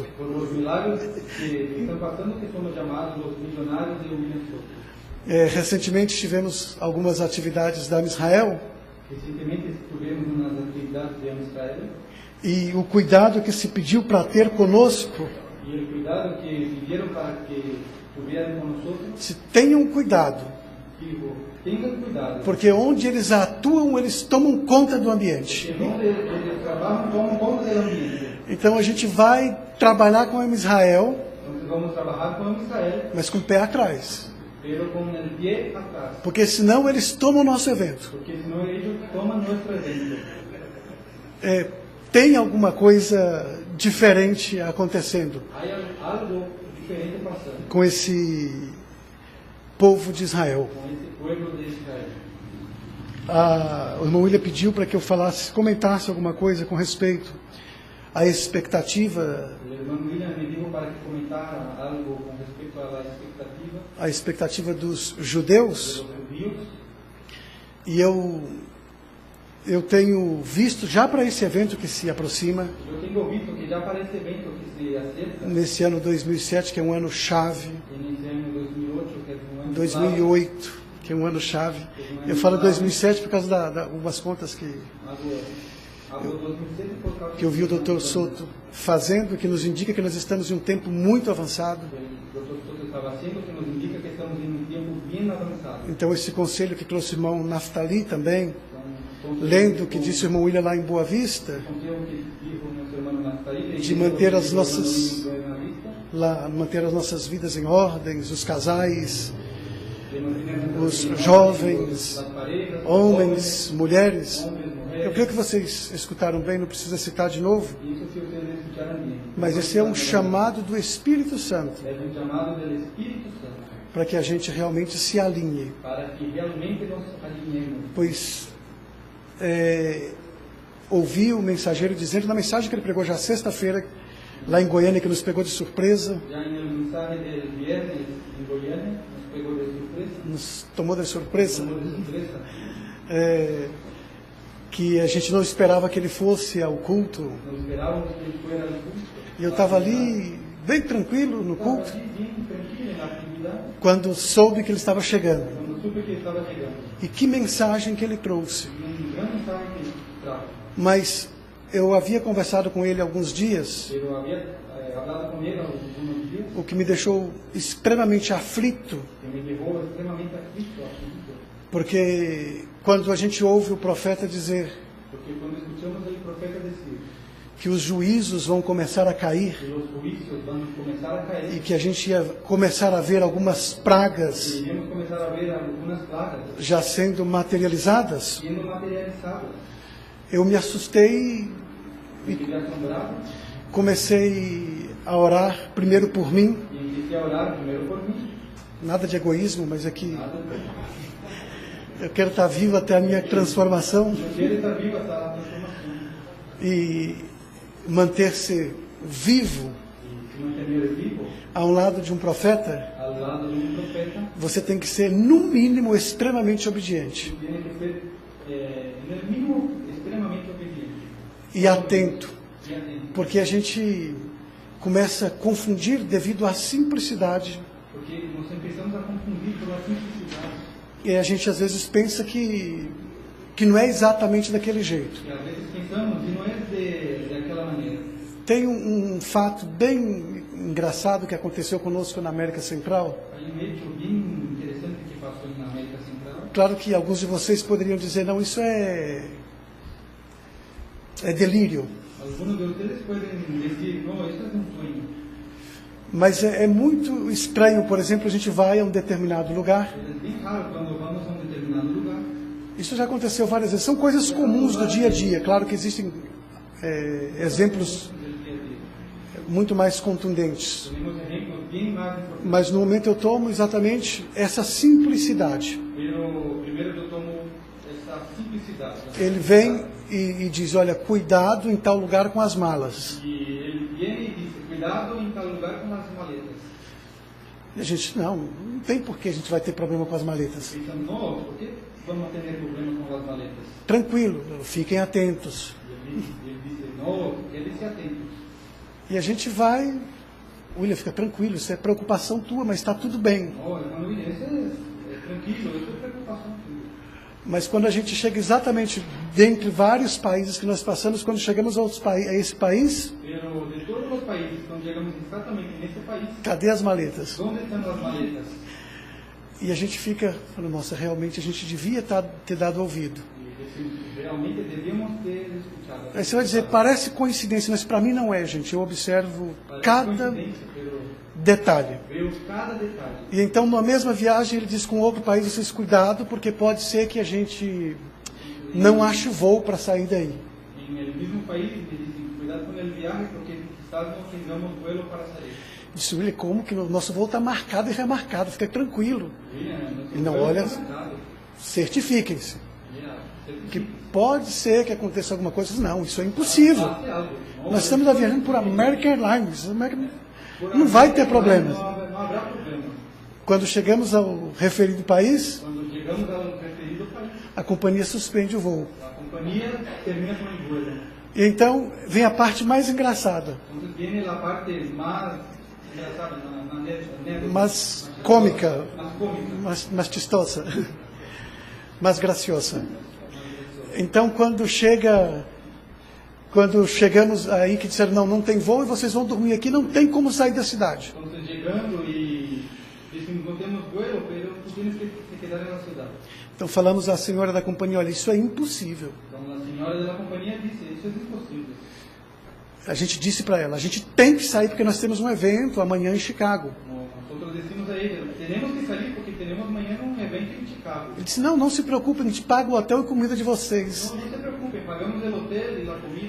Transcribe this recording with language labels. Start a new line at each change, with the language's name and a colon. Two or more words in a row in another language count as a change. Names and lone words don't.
Portuguese: por os milagres que estão passando, que somos chamados os milionários de William Soto. Recentemente tivemos algumas atividades da Israel, Recentemente estivemos nas atividades de Israel, e o cuidado que se pediu para ter conosco,
Spanish: e o cuidado que pidieron para que tuvieran con nosotros,
Portuguese: se tenham cuidado,
Spanish: digo, tengan cuidado,
Portuguese: porque onde eles atuam, eles tomam conta do ambiente.
Spanish: que donde eles trabajan toman conta del ambiente.
Portuguese: Então a gente vai trabalhar com a Israel,
Spanish: Entonces vamos a trabajar con Israel,
Portuguese: mas com o pé atrás,
Spanish: pero con el pie atrás,
Portuguese: porque senão eles tomam o nosso evento.
Spanish: porque si no ellos toman nuestro evento.
Portuguese: Tem alguma coisa diferente acontecendo
Spanish: Hay algo diferente pasando
Portuguese: com esse povo de Israel.
Spanish: con ese pueblo de Israel.
Portuguese: O irmão William pediu para que eu comentasse alguma coisa com respeito à expectativa,
Spanish: El hermano William me dijo para que comentara algo con respecto a la expectativa
Portuguese: dos
Spanish: de
Portuguese: judeus,
Spanish: los judíos.
Portuguese: e eu tenho visto já para esse evento que se aproxima,
Spanish: Yo tengo visto que ya para ese evento que se acerca,
Portuguese: nesse ano 2007, que é um ano chave,
Spanish: en ese año 2008, que es un año
Portuguese: 2008, que é um ano chave. Eu falo 2007 por causa de algumas contas que
Spanish: algo 2007 por causa
Portuguese: eu vi o Dr. Soto fazendo, que nos indica que nós estamos em um tempo muito avançado. o Dr.
Spanish: Soto estaba haciendo, que nos indica que estamos en un tiempo bien avanzado.
Portuguese: Então esse conselho que trouxe o irmão Naftali também,
Spanish: Entonces,
Portuguese: lendo o que disse o irmão William lá em Boa Vista,
Spanish: el consejo que dijo nuestro hermano Naftali,
Portuguese: de manter as
Spanish: lo que
Portuguese: nossas
Spanish: dijo el hermano Buena Vista,
Portuguese: manter as nossas vidas em ordens, os casais,
Spanish: de mantener
Portuguese: os
Spanish: nuestras
Portuguese: jovens,
Spanish: las parejas,
Portuguese: homens, mulheres,
Spanish: hombres, mujeres,
Portuguese: Eu creio que vocês escutaram bem, não precisa citar de novo,
Spanish: Isso se ustedes escucharon bien.
Portuguese: mas esse é um chamado do Espírito Santo
Spanish: Es un llamado del Espíritu Santo
Portuguese: para que a gente realmente se alinhe.
Spanish: para que realmente nos alineemos.
Portuguese: Pois ouvi o mensageiro dizendo, na mensagem que ele pregou já sexta-feira, lá em Goiânia, que nos pegou de surpresa,
Spanish: Ya en el mensaje del viernes en Goiânia, nos pegó de sorpresa.
Portuguese: nos tomou de surpresa,
Spanish: Tomó de sorpresa.
Portuguese: que a gente não esperava que ele fosse ao culto.
Spanish: Nos esperábamos que ele fuera al culto.
Portuguese: E eu estava ali, bem tranquilo no
Spanish: Estaba
Portuguese: culto,
Spanish: allí bien tranquilo en la actividad
Portuguese: quando soube que ele estava chegando.
Spanish: cuando supe que estaba llegando.
Portuguese: E que mensagem que ele trouxe.
Spanish: Un gran mensaje que nos trajo.
Portuguese: Mas eu havia conversado com ele há alguns dias,
Spanish: Pero había hablado con él algunos días
Portuguese: o que me deixou extremamente aflito,
Spanish: que me llevó extremadamente aflito.
Portuguese: porque quando a gente ouve o profeta dizer
Spanish: Porque cuando escuchamos el profeta decir
Portuguese: que os juízos vão começar a cair
Spanish: que los juicios van a comenzar a caer
Portuguese: e que a gente ia começar a ver algumas pragas
Spanish: y iremos comenzar a ver algunas plagas
Portuguese: já sendo materializadas,
Spanish: siendo materializadas,
Portuguese: eu me assustei,
Spanish: me quedé asombrado
Portuguese: comecei a orar primeiro por mim,
Spanish: y empecé a orar primero por mí.
Portuguese: nada de egoísmo, mas é que
Spanish: Nada,
Portuguese: eu quero estar vivo até a minha transformação
Spanish: yo quiero estar vivo hasta la transformación
Portuguese: e manter-se vivo
Spanish: y se mantener vivo
Portuguese: ao lado de um profeta.
Spanish: al lado de un profeta.
Portuguese: Você tem que ser, no mínimo, extremamente obediente
Spanish: Tiene que ser en el mínimo extremadamente obediente
Portuguese: e atento,
Spanish: y atento,
Portuguese: porque a gente começa a confundir devido à simplicidade.
Spanish: porque nos empezamos a confundir por la simplicidad.
Portuguese: E a gente às vezes pensa que não é exatamente daquele jeito.
Spanish: Que a veces pensamos y no es de aquella manera.
Portuguese: Tem um fato bem engraçado que aconteceu conosco na América Central.
Spanish: Hay un hecho bien interesante que pasó en América Central.
Portuguese: Claro que alguns de vocês poderiam dizer, não, isso é delírio.
Spanish: Algunos de ustedes pueden decir, no, esto es un sueño.
Portuguese: Mas é muito estranho, por exemplo, a gente vai a um determinado lugar.
Spanish: Pero es bien raro cuando vamos a un determinado lugar.
Portuguese: Isso já aconteceu várias vezes. São coisas comuns do dia a dia. Claro que existem exemplos
Spanish: Del día a día.
Portuguese: muito mais contundentes.
Spanish: Tenemos ejemplos bien más importantes.
Portuguese: Mas no momento eu tomo exatamente essa simplicidade.
Spanish: Pero primero yo tomo esta simplicidad.
Portuguese: Ele vem e diz, olha, cuidado em tal lugar com as malas.
Spanish: Y él viene y dice, cuidado en tal lugar con las maletas.
Portuguese: E a gente, não tem por que a gente vai ter problema com as maletas.
Spanish: Piensan, no, ¿por qué vamos a tener problemas con las maletas?
Portuguese: Tranquilo, fiquem atentos.
Spanish: Y él dice, no, quédense atentos.
Portuguese: E a gente vai, William, fica tranquilo, isso é preocupação tua, mas está tudo bem.
Spanish: No, hermano William, eso es tranquilo, eso es preocupación tuya.
Portuguese: Mas quando a gente chega exatamente dentre vários países que nós passamos, quando chegamos a esse país,
Spanish: Pero de todos los países, cuando llegamos exactamente en este país,
Portuguese: cadê as maletas?
Spanish: ¿dónde están las maletas?
Portuguese: E a gente fica falando, nossa, realmente a gente devia ter dado ouvido.
Spanish: Y decimos, realmente debíamos ter escuchado.
Portuguese: Aí você vai dizer, parece coincidência, mas para mim não é, gente. Eu observo
Spanish: Parece cada coincidência, pero
Portuguese: detalhe.
Spanish: veo cada detalhe.
Portuguese: E então, na mesma viagem, ele diz com outro país, vocês cuidado, porque pode ser que a gente não ache voo para sair daí.
Spanish: En el mismo país me dicen, cuidado con el viaje porque quizás no tengamos vuelo para salir.
Portuguese: Disse, William, como que o nosso voo está marcado e remarcado, fica tranquilo.
Spanish: Mira, nuestro Y no, vuelo
Portuguese: olha-
Spanish: está marcado.
Portuguese: Certifiquem-se.
Spanish: Mira,
Portuguese: Que pode ser que aconteça alguma coisa. Não, isso é impossível.
Spanish: hace algo. No,
Portuguese: Nós estamos viajando por American Airlines. Não vai ter problemas.
Spanish: No habrá problema.
Portuguese: Quando chegamos ao referido país,
Spanish: Cuando llegamos al referido país,
Portuguese: a companhia suspende o voo.
Spanish: la compañía termina con el vuelo.
Portuguese: E então vem a parte mais engraçada,
Spanish: Entonces viene la parte más engraçada, anécdota,
Portuguese: mais cômica,
Spanish: más cómica.
Portuguese: mais chistosa, mais graciosa. Então quando chegamos aí que disseram, não tem voo e vocês vão dormir aqui, não tem como sair da cidade.
Spanish: Entonces llegando y dicen, no tenemos vuelo, pero tú tienes que quedar en la ciudad.
Portuguese: Então falamos à senhora da companhia, olha, isso é impossível.
Spanish: Entonces la señora de la compañía dice, eso es imposible.
Portuguese: A gente disse para ela, a gente tem que sair porque nós temos um evento amanhã em Chicago.
Spanish: Nosotros decimos a ella, tenemos que salir porque tenemos mañana un evento en Chicago.
Portuguese: Ele disse, não se preocupe, a gente paga o hotel e comida de vocês.
Spanish: No se preocupen, pagamos
Portuguese: o hotel e a comida.